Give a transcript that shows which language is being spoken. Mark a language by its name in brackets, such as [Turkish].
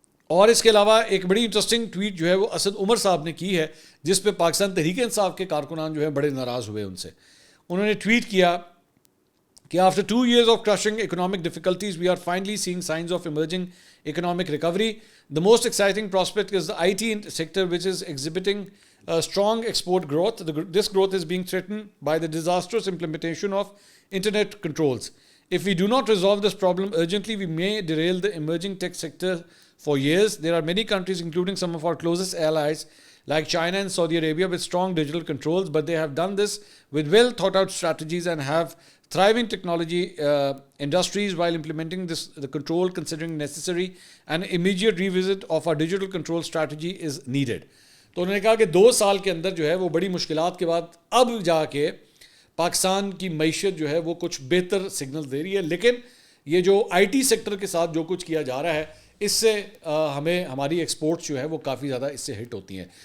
[Urdu] اور اس کے علاوہ ایک بڑی انٹرسٹنگ ٹویٹ جو ہے وہ اسد عمر صاحب نے کی ہے, جس پہ پاکستان تحریک انصاف کے کارکنان جو ہیں بڑے ناراض ہوئے ان سے. انہوں نے ٹویٹ کیا کہ [English] after 2 years of crushing economic difficulties, we are finally seeing signs of emerging economic recovery. The most exciting prospect is the IT sector, which is exhibiting strong export growth. This growth is being threatened by the disastrous implementation of internet controls. If we do not resolve this problem urgently, we may derail the emerging tech sector for years. There are many countries, including some of our closest allies, like China and Saudi Arabia, with strong digital controls, but they have done this with well thought out strategies and have thriving technology industries while implementing the control considering necessary. An immediate revisit of our digital control strategy is needed. [Urdu] تو انہوں نے کہا کہ 2 سال کے اندر جو ہے وہ بڑی مشکلات کے بعد اب جا کے پاکستان کی معیشت جو ہے وہ کچھ بہتر سگنل دے رہی ہے. لیکن یہ جو آئی ٹی سیکٹر کے ساتھ جو کچھ کیا جا رہا ہے اس سے ہمیں ہماری ایکسپورٹس جو ہے وہ کافی زیادہ اس سے ہٹ ہوتی ہیں.